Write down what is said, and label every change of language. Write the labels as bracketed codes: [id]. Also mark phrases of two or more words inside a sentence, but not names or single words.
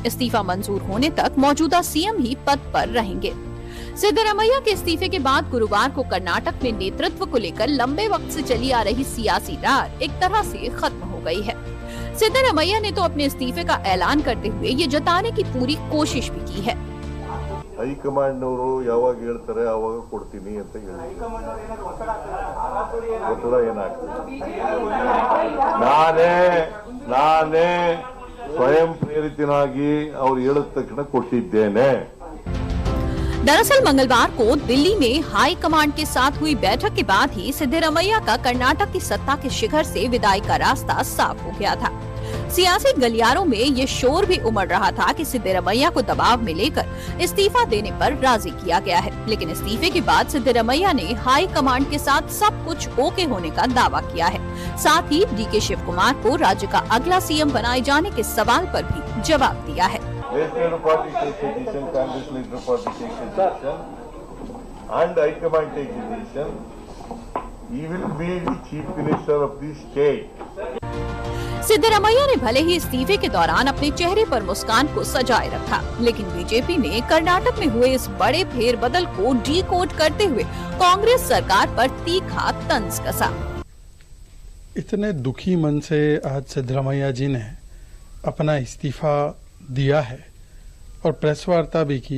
[hi] इस्तीफा मंजूर होने तक मौजूदा सीएम ही पद पर रहेंगे। सिद्धारमैया के इस्तीफे के बाद गुरुवार को कर्नाटक में नेतृत्व को लेकर लंबे वक्त से चली आ रही सियासी रार एक तरह से खत्म हो गई है। सिद्धारमैया ने तो अपने इस्तीफे का ऐलान करते हुए ये जताने की पूरी कोशिश भी की है। [kn] ಹೈಕಮಾಂಡ್ನವರು ಯಾವಾಗ ಹೇಳ್ತಾರೆ ಆವಾಗ ಕೊಡ್ತೀನಿ ಅಂತ ಹೇಳಿದ್ರು. ಗೊತ್ತದ ಏನಾಗ್ತದೆ? ನಾನೇ ಸ್ವಯಂ ಪ್ರೇರಿತನಾಗಿ ಅವ್ರು ಹೇಳಿದ ತಕ್ಷಣ ಕೊಟ್ಟಿದ್ದೇನೆ। [hi] दरअसल मंगलवार को दिल्ली में हाई कमांड के साथ हुई बैठक के बाद ही सिद्धारमैया का कर्नाटक की सत्ता के शिखर से विदाई का रास्ता साफ हो गया था। सियासी गलियारों में ये शोर भी उमड़ रहा था कि सिद्धारमैया को दबाव में लेकर इस्तीफा देने पर राजी किया गया है। लेकिन इस्तीफे के बाद सिद्धारमैया ने हाई कमांड के साथ सब कुछ ओके होने का दावा किया है। साथ ही डीके शिवकुमार को राज्य का अगला सीएम बनाए जाने के सवाल पर भी जवाब दिया है। [en] Legislative party takes a decision, Congress legislative party takes a decision, and High Command takes a decision. He will be the chief minister of the state. [hi] सिद्धारमैया ने भले ही इस्तीफे के दौरान अपने चेहरे पर मुस्कान को सजाए रखा, लेकिन बीजेपी ने कर्नाटक में हुए इस बड़े फेरबदल को डीकोड करते हुए कांग्रेस सरकार पर तीखा तंज कसा। इतने दुखी मन से आज सिद्धारमैया जी ने अपना इस्तीफा दिया है और प्रेस वार्ता भी की।